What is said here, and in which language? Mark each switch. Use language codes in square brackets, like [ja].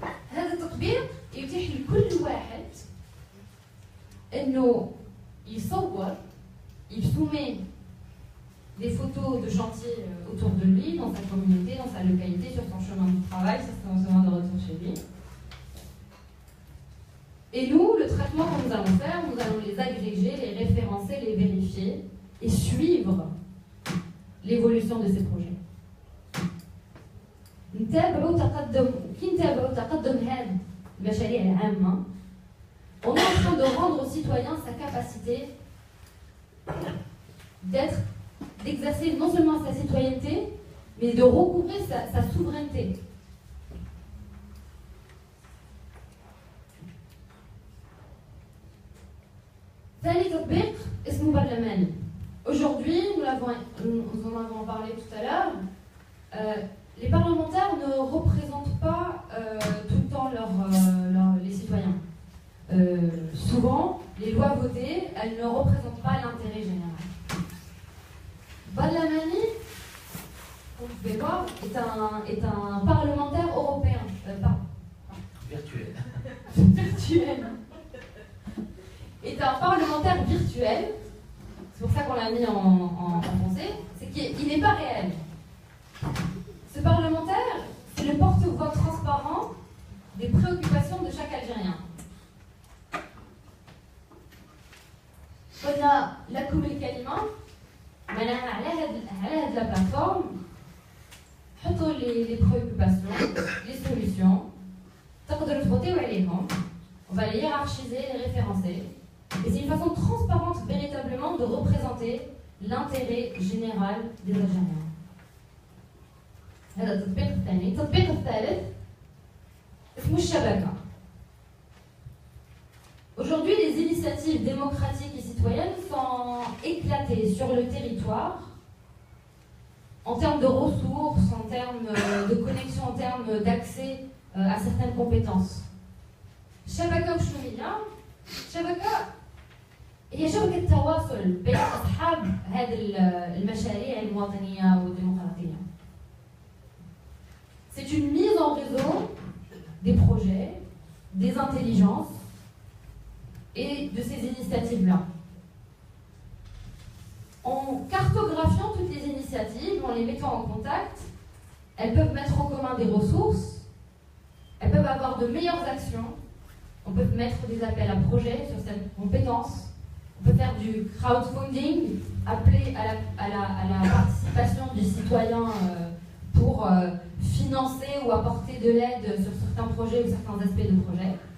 [ar] هذا التطبيق يتيح لكل واحد انه [fr] il soumet des photos de chantier autour de lui, dans sa communauté, dans sa localité, sur son chemin de travail, sur son chemin de retour chez lui. Et nous, le traitement que nous allons faire, nous allons les agréger, les référencer, les vérifier et suivre l'évolution de ces projets. [ar] نتابعوا تقدم هذه المشاريع العامة. [fr] On est en train de rendre aux citoyens sa capacité d'exercer non seulement sa citoyenneté, mais de recouvrer sa souveraineté. [ar] ثاني تطبيق اسمه برلماني. [fr] Aujourd'hui, nous en avons parlé tout à l'heure, les parlementaires ne représentent pas tout le temps les citoyens. Souvent, les lois votées, elles ne représentent pas l'intérêt général. Barlamani, vous pouvez voir, est un parlementaire européen. Virtuel. Virtuel. Est un parlementaire virtuel. C'est pour ça qu'on l'a mis en français. C'est qu'il n'est pas réel. Ce parlementaire, c'est le porte-voix transparent des préoccupations de chaque Algérien. [ar] قلنا لكم الكلمة معناها على هذه [fr] la plateforme [ar] حطوا [fr] les préoccupations, les solutions [ar] تقدروا تفوتوا عليهم. [fr] On va les hiérarchiser, les référencer. Et c'est une façon transparente véritablement de représenter l'intérêt général des Algériens. [ar] هذا التطبيق الثاني. التطبيق الثالث اسمه الشبكة. [fr] Aujourd'hui, les initiatives démocratiques et citoyennes sont éclatées sur le territoire en termes de ressources, en termes de connexion, en termes d'accès à certaines compétences. [ar] الشبكة وشنو هي؟ الشبكة هي شبكة تواصل بين أصحاب هذه المشاريع المواطنية والديمقراطية. [fr] C'est une mise en réseau des projets, des intelligences et de ces initiatives-là. En cartographiant toutes les initiatives, en les mettant en contact, elles peuvent mettre en commun des ressources, elles peuvent avoir de meilleures actions, on peut mettre des appels à projets sur cette compétence, on peut faire du crowdfunding, appeler à la participation du citoyen pour financer ou apporter de l'aide sur certains projets ou certains aspects de projet.